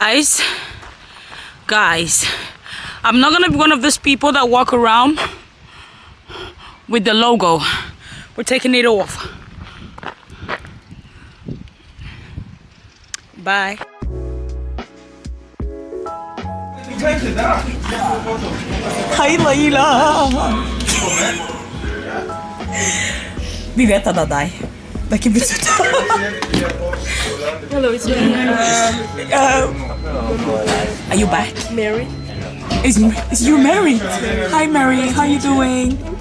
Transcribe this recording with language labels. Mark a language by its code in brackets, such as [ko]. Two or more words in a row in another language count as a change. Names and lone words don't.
[en] Guys, I'm not gonna be one of those people that walk around with the logo. We're taking it off. Bye. Hi, Laila. [no] Vi vet at det er deg. Det er ikke blitt [en] Hello, it's me. Are you back? Mary. Is you married? Hi, Mary. How you doing?